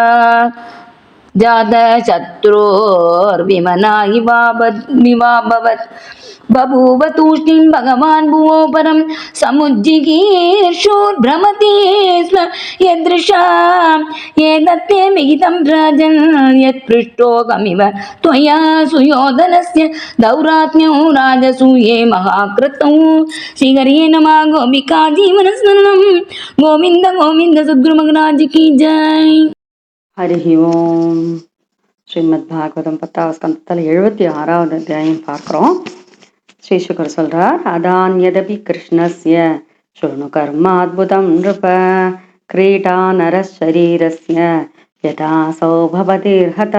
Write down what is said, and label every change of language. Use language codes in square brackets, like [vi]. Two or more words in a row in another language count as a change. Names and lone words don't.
[sa] शत्रोर्विमना इवाभवत् बभूव तूष्णीं भगवान् भुवो परं समुज्जिगीर्षोर्भ्रमति स्म यदृशा एतत्ते मिहितं राजन् यत्पृष्टोऽहमिव त्वया सुयोधनस्य दौरात्म्यौ राजसूये महाक्रतौ श्रीहरिये नमः गोपिका जीवनस्मरणं गोविन्द गोविन्द [hi] सद्गुरुमहाराज की जय. [ta] ஹரி ஓம். ஸ்ரீமத் பாகவதம் 10வது ஸ்கந்தத்தில் 76வது அத்தியாயம் பார்க்குறோம். ஸ்ரீ சுகர் சொல்றார், [sa] अथान्यदपि कृष्णस्य शृणु कर्माद्भुतं नृप क्रीडा नरशरीरस्य यथा सौभपतिर्हतः.